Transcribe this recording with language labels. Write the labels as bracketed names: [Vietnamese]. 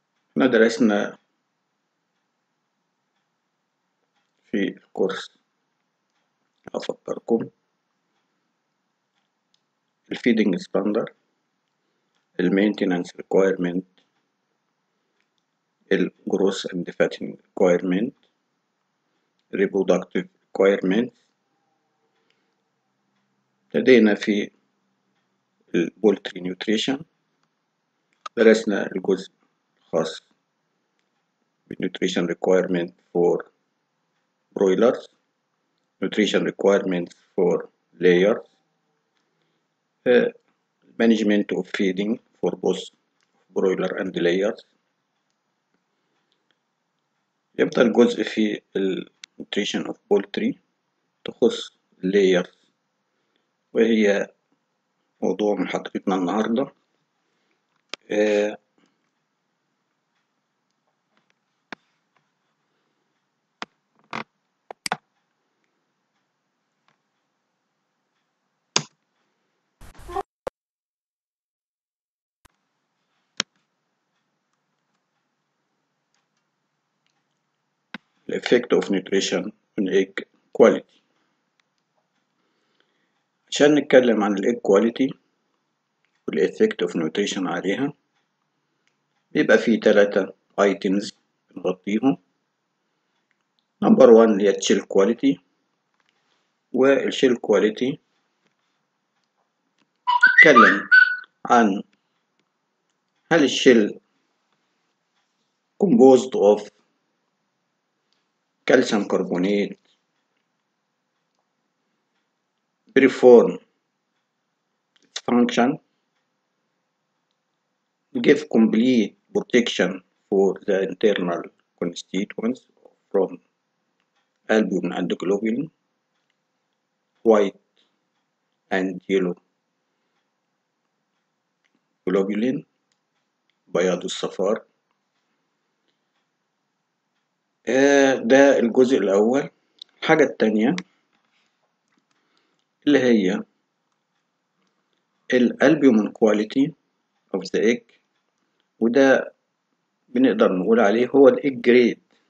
[Arabic] احنا درسنا في [English] الكورس، [Arabic] أفكركم، [English] الفيدنج ستاندر، المينتيننس ريكويرمنت، الجروس and fattening requirement, reproductive requirements. [Arabic] ابتدينا في [English] البولتري نيوتريشن، [Arabic] درسنا الجزء الخاص [English] بالنيوتريشن requirement for broilers, nutrition requirements for layers, management of feeding for both broiler and layers. [Arabic] يبدأ الجزء في [English] nutrition of poultry [Arabic] تخص layers، وهي موضوع محاضرتنا النهاردة. [English] The effect of nutrition on egg quality. [Arabic] عشان نتكلم عن [English] الايج كواليتي والإفكت of nutrition [Arabic] عليها، بيبقى فيه 3 ايتمز بنغطيهم. [English] number 1 [Arabic] اللي هي [English] الشيل كواليتي، والشيل كواليتي [Arabic] نتكلم عن هل [English] الشيل composed of calcium carbonate perform its function, give complete protection for the internal constituents from albumin and globulin, white and yellow globulin، [Arabic] بياض الصفار. ده الجزء الأول. الحاجة التانية اللي هي [English] الألبومين quality of the egg، [Arabic] وده بنقدر نقول عليه هو [English] الإيج جريد